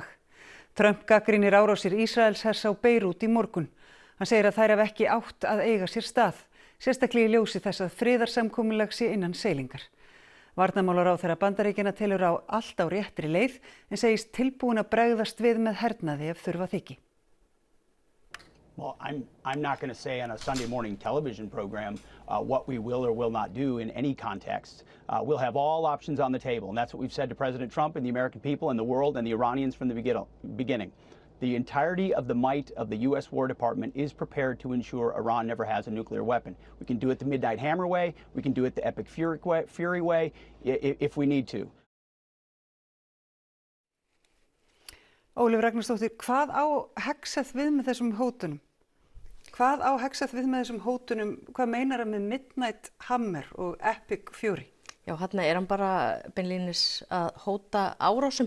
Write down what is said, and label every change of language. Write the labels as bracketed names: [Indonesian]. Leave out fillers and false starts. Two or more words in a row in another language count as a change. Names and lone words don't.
[Icelandic] Trump gagnrýnir árásir Ísraelshers á Beirút í morgun. Hann segir að þær hafi ekki átt að eiga sér stað, sérstaklega í ljósi þess að friðarsamkomulag sé innan seilingar. Varnarmálaráðherra Bandaríkjanna telur á allt á réttri leið en segist tilbúin að bregðast við með hernaði ef þurfa þyki. [English] Well, I'm not going to say on a Sunday morning television program what we will or will not do in any context. We'll have all options on the table, and that's what we've said to President Trump and the American people and the world and the Iranians from the beginning. The entirety of the might of the U.S. War Department is prepared to ensure Iran never has a nuclear weapon. We can do it the Midnight Hammer way, we can do it the Epic Fury way, if we need to. [Icelandic] Ólöf Ragnarsdóttir, hvað á Hegseth við með þessum hótunum? Hvað á Hegseth við með þessum hótunum? Hvað meinar hann með Midnight Hammer og Epic Fury? Já, hérna hann bara beinlínis að hóta árásum.